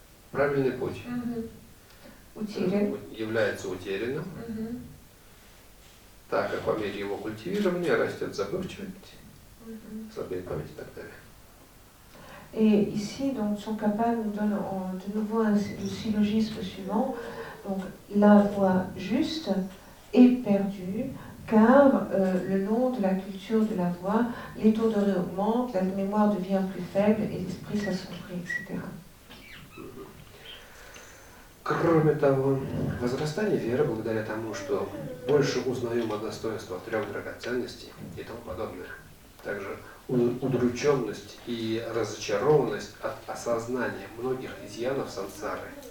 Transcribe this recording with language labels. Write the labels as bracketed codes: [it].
[ru] Правильный путь является утерянным, так как по мере его культивирования rastет забывчивость, слабеет память и так далее. [fr] Et ici, donc, Tsongkhapa nous donne de nouveau le syllogisme suivant. Donc, la voie juste est perdue, car le long de la culture de la voix, l'étourderie augmente, la mémoire devient plus faible et l'esprit s'assombrit, etc. [ru] Кроме того, возрастание веры благодаря тому, что больше узнаем о достоинствах трех драгоценностей и тому подобное. Также удрученность и разочарованность от осознания многих изъянов сансары